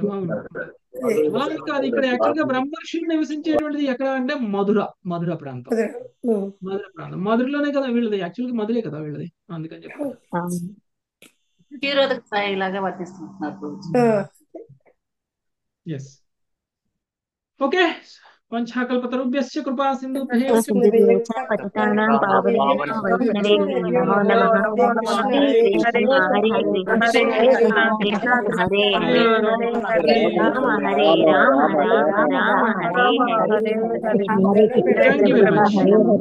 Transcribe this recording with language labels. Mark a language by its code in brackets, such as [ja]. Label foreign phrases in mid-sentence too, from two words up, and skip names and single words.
[te] కాదు, ఇక్కడ యాక్చువల్గా బ్రహ్మర్షులు నివసించేటువంటిది ఎక్కడ అంటే మధుర ప్రాంతం. మధుర ప్రాంతం మధురలోనే కదా వీళ్ళది, యాక్చువల్గా మధురే కదా వీళ్ళది, అందుకని చెప్పారు. [en] yes, okay. [sa] పంచాకల్పతరుభ్యశ్చ కృపా సింధుభ్యో పతితానాం పావనేభ్యో వైష్ణవేభ్యో నమో నమః. హరే కృష్ణ హరే కృష్ణ కృష్ణ హరే హరే రామ హరే రామ రామ రామ హరే హరే.